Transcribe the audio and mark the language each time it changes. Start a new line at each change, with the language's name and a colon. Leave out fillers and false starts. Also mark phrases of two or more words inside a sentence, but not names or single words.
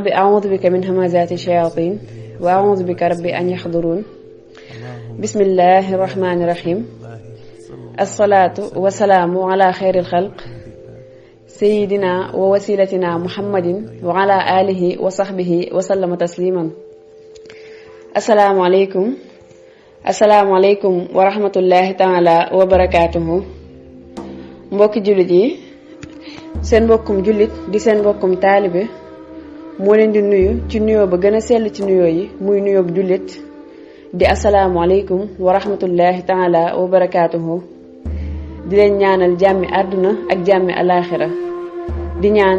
Arabic: أعوذ بك من همزات الشياطين وأعوذ بك رب أن يحضرون بسم الله الرحمن الرحيم الصلاة والسلام على خير الخلق سيدنا ووسيلتنا محمد وعلى آله وصحبه وسلم تسليما السلام عليكم السلام عليكم ورحمة الله تعالى وبركاته
Wolof: mbokki jullit yi seen mbokkum jullit di seen mbokkum taalibe moo leen di nuyu ci nuyoo ba gën a sell ci nuyoo yi muy nuyoob jullit di
Arabic: السلام عليكم ورحمة الله تعالى وبركاته
Wolof: di leen ñaanal jàmmi àdduna ak jàmmi alaaxira di ñaan